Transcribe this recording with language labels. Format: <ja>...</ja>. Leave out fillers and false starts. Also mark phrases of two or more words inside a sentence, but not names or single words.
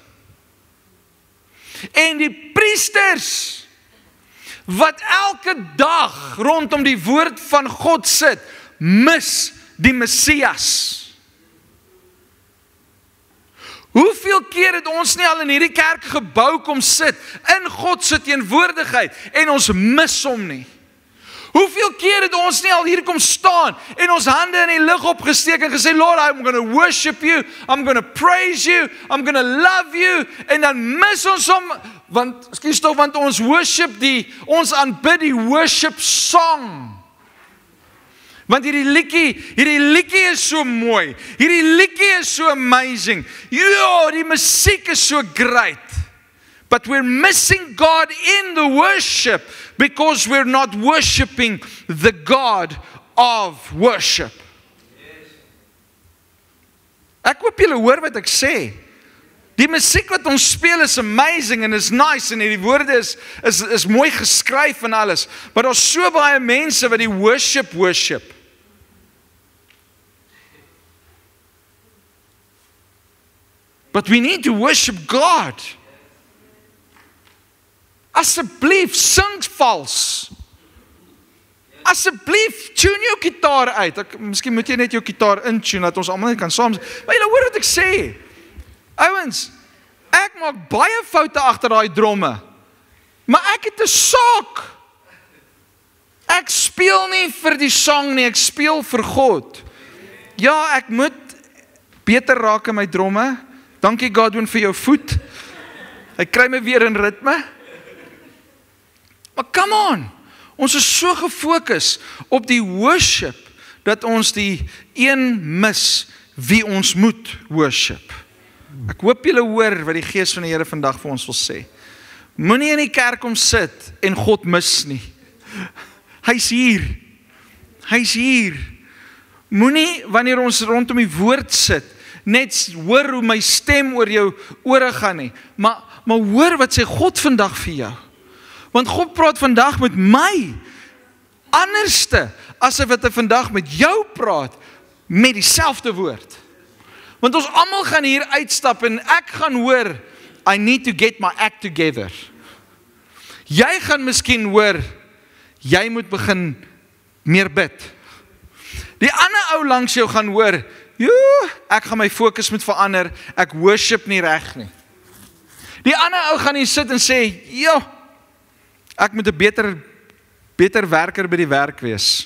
<af>En die priesters, wat elke dag rondom die woord van God sit, mis die Messias. Hoeveel keer het ons nie al in hierdie kerkgebou kom sit, in God se teenwoordigheid, en ons mis hom nie? Hoeveel keer het ons nie al hier kom staan, en ons hande in die lug opgesteek, en gesê,</af> <en>Lord, I'm going to worship you, I'm going to praise you, I'm going to love you,</en> <af>en dan mis ons hom, want ons worship ons aanbid die</af> <en>worship song.</en> <af>Want hierdie liedjie is so mooi. Hierdie liedjie is so amazing. Ja, die musiek is so great.</af> <en>But we're missing God in the worship because we're not worshiping the God of worship.</en> <af>Ek hoop julle hoor wat ek sê. Die musiek wat ons speel is amazing en is nice en die woorde is mooi geskryf en alles. Maar daar's so baie mense wat die worship.</af> <en>But we need to worship God.</en> <af>Asseblief, sing vals. Asseblief, tune jou gitaar uit. Miskien moet jy net jou gitaar intune, dat ons almal net kan saam. Maar julle hoor wat ek sê. Ouens, ek maak baie foute agter daai dromme. Maar ek het 'n saak. Ek speel nie vir die sang nie, ek speel vir God. Ja, ek moet beter raak in my dromme. Dankie Godwin vir jou voet. Hy kry my weer in ritme.</af> <en>Maar come on,</en> <af>ons is so gefokus op die worship, dat ons die een mis wie ons moet worship. Ek hoop julle hoor wat die Gees van die Here vandag vir ons wil sê. Moenie in die kerk kom sit en God mis nie. Hy's hier. Moenie wanneer ons rondom die woord sit, net hoor hoe my stem oor jou ore gaan nie. Maar hoor wat sê God vandag vir jou. Want God praat vandag met my anderste as wat hy vandag met jou praat met dieselfde woord. Want ons almal gaan hier uitstap en ek gaan hoor,</af> <en>I need to get my act together.</en> <af>Jy gaan miskien hoor, jy moet begin meer bid. Die ander ou langs jou gaan hoor, ek gaan my fokus moet verander, ek worship nie reg nie. Die ander ou gaan hier sit en sê, ek moet 'n beter werker by die werk wees.</af>